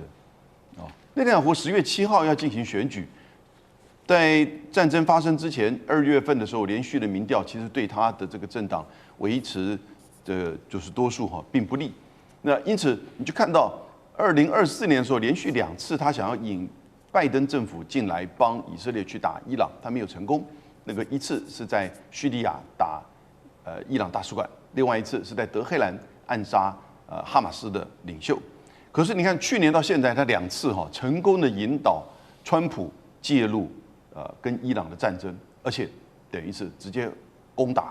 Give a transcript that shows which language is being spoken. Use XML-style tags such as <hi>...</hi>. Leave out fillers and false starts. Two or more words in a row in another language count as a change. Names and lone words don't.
<zh>內塔尼亞胡10月7號要進行選舉，在戰爭發生之前，2月份的時候，連續的民調其實對他的這個政黨維持的就是多數哈，並不利。那因此，你就看到2024年的時候，連續2次他想要引拜登政府進來幫以色列去打伊朗，他沒有成功。那個一次是在敘利亞打伊朗大使館，另外一次是在德黑蘭暗殺哈馬斯的領袖。可是你看，去年到現在，他2次哈成功的引導川普介入跟伊朗的戰爭，而且等於是直接攻打。</zh>